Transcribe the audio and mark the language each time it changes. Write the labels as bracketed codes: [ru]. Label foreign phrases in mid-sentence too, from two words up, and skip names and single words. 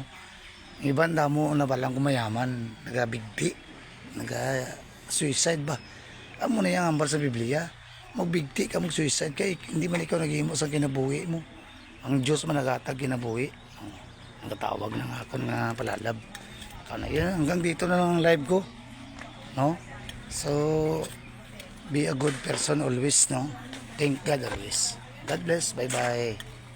[hil] Iban damo na balang kumayaman, nagabigti, naga-suicide ba? Amo na yung ambar sa Biblia, magbigti ka, mag-suicide kay hindi man ikaw naghimo sa kinabuhi mo. Ang Diyos man nagatag kinabuhi. Nagatawag na nga ako nga palalab. [tl] Kana yan, hanggang dito na lang ang live ko. No? [en] So, be a good person always, no? Thank God always. God bless. Bye-bye.